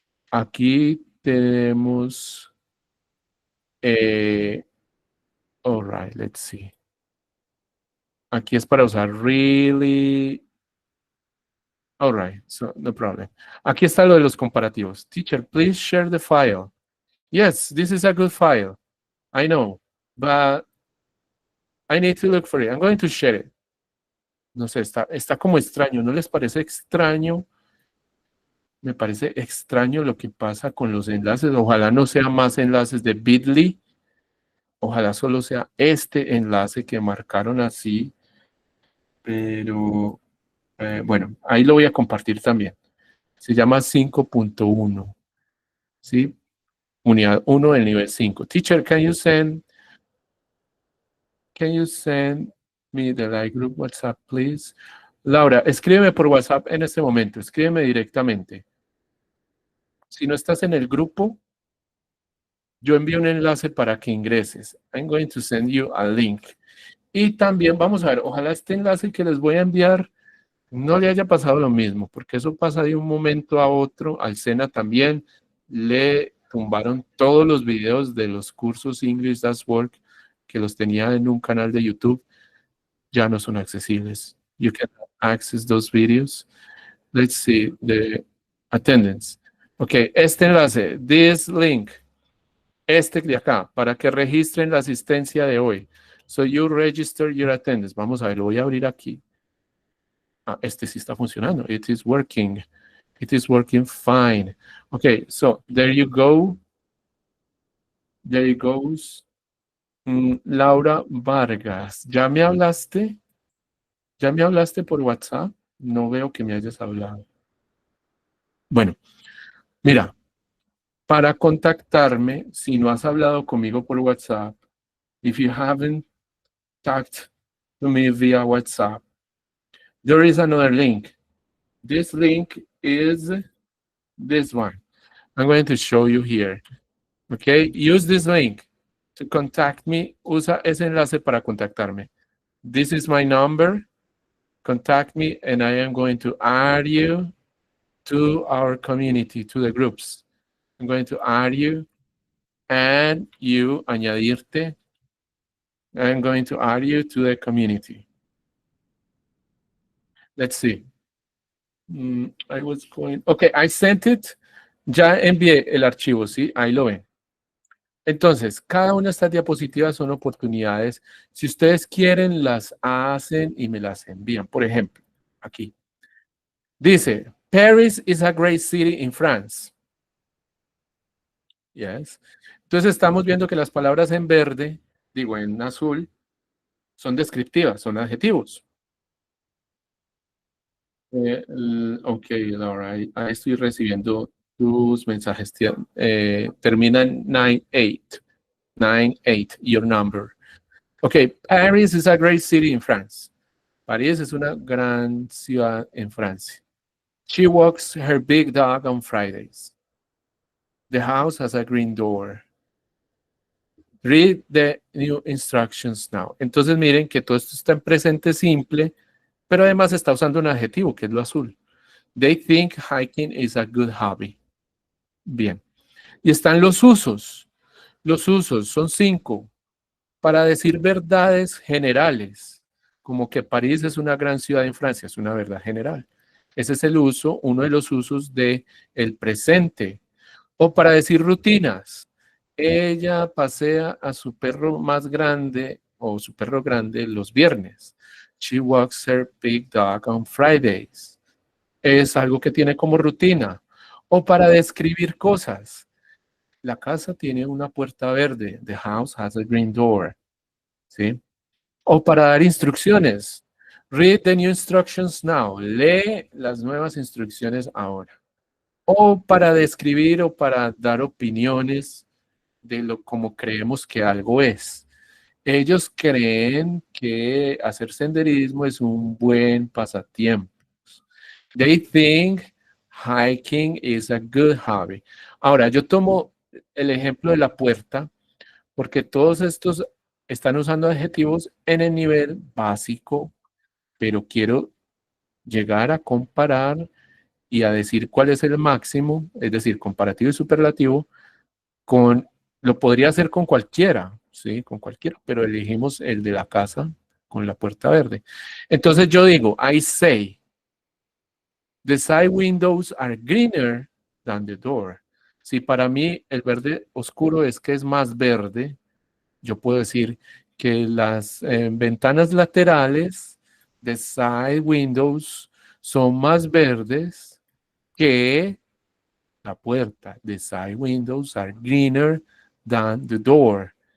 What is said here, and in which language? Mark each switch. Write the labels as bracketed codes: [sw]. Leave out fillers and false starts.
[es] Aquí tenemos, [en] all right, let's see. [es] Aquí es para usar [en] really. All right, so no problem. [es] Aquí está lo de los comparativos. [en] Teacher, please share the file. Yes, this is a good file. I know, but I need to look for it. I'm going to share it. [es] No sé, está como extraño. ¿No les parece extraño? Me parece extraño lo que pasa con los enlaces. Ojalá no sean más enlaces de Bitly. Ojalá solo sea este enlace que marcaron así, pero bueno, ahí lo voy a compartir también. Se llama 5.1, ¿sí? Unidad 1 del nivel 5. [en] Teacher, can you send me the live group WhatsApp, please? [es] Laura, escríbeme por WhatsApp en este momento, escríbeme directamente. Si no estás en el grupo, yo envío un enlace para que ingreses. [en] I'm going to send you a link. [es] Y también vamos a ver, ojalá este enlace que les voy a enviar no le haya pasado lo mismo, porque eso pasa de un momento a otro. Al Sena también le tumbaron todos los videos de los cursos English That's Work que los tenía en un canal de YouTube. Ya no son accesibles. [en] You can access those videos. Let's see the attendance. [es] Ok, este enlace, [en] this link, [es] este de acá, para que registren la asistencia de hoy. [en] So you register your attendance. [es] Vamos a ver, lo voy a abrir aquí. Ah, este sí está funcionando. [en] It is working. It is working fine. Okay, so there you go. There it goes. [es] Laura Vargas, ¿ya me hablaste? ¿Ya me hablaste por WhatsApp? No veo que me hayas hablado. Bueno, mira, para contactarme, si no has hablado conmigo por WhatsApp, [en] if you haven't talked to me via WhatsApp, there is another link. This link is this one. I'm going to show you here. Okay, use this link to contact me. [es] Usa ese enlace para contactarme. [en] This is my number. Contact me and I am going to add you to our community, to the groups. I'm going to add you and you, añadirte. I'm going to add you to the community. Let's see. I was going, okay, I sent it. [es] Ya envié el archivo, ¿sí? Ahí lo ven. Entonces, cada una de estas diapositivas son oportunidades. Si ustedes quieren, las hacen y me las envían. Por ejemplo, aquí. [en] Dice, Paris is a great city in France. Yes. [es] Entonces, estamos viendo que las palabras en verde, digo en azul, son descriptivas, son adjetivos. Ok, Laura, ahí estoy recibiendo tus mensajes. Termina en 98. 98, [en] your number. Okay, Paris is a great city in France. [es] París es una gran ciudad en Francia. [en] She walks her big dog on Fridays. The house has a green door. Read the new instructions now. [es] Entonces miren que todo esto está en presente simple, pero además está usando un adjetivo, que es lo azul. [en] They think hiking is a good hobby. [es] Bien. Y están los usos. Los usos son 5. Para decir verdades generales, como que París es una gran ciudad en Francia, es una verdad general. Ese es el uso, uno de los usos de el presente. O para decir rutinas. Ella pasea a su perro más grande o su perro grande los viernes. [en] She walks her big dog on Fridays. [es] Es algo que tiene como rutina. O para describir cosas. La casa tiene una puerta verde. [en] The house has a green door. [es] ¿Sí? O para dar instrucciones. [en] Read the new instructions now. [es] Lee las nuevas instrucciones ahora. O para describir o para dar opiniones de lo como creemos que algo es. Ellos creen que hacer senderismo es un buen pasatiempo. [en] They think hiking is a good hobby. [es] Ahora, yo tomo el ejemplo de la puerta porque todos estos están usando adjetivos en el nivel básico, pero quiero llegar a comparar y a decir cuál es el máximo, es decir, comparativo y superlativo, lo podría hacer con cualquiera, ¿sí? Con cualquiera, pero elegimos el de la casa con la puerta verde. Entonces yo digo, [en] I say, the side windows are greener than the door. [es] Si para mí el verde oscuro es que es más verde, yo puedo decir que las ventanas laterales de side windows son más verdes que la puerta. [en] The side windows are greener than the door.